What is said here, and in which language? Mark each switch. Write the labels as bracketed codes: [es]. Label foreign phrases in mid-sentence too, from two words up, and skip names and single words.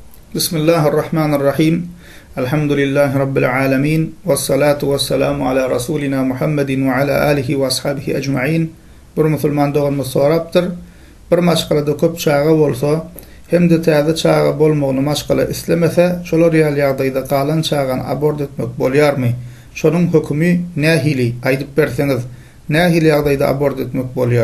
[ar] بسم الله الرحمن الرحيم. الحمد لله رب العالمين. والصلاة والسلام على رسولنا محمد وعلى آله وأصحابه أجمعين. [tk] Bir musulman doğanmız soraptır. Bir maşgalada köp çağa bolsa, hem de täze çağa bolmagyny maşgala islemese, şolar ýaly ýagdaýda galan çağan abort etmek bolýarmy? Şonuň hökmi nähili aýdyp berseňiz, nähili ýagdaýda abort etmek bolýar?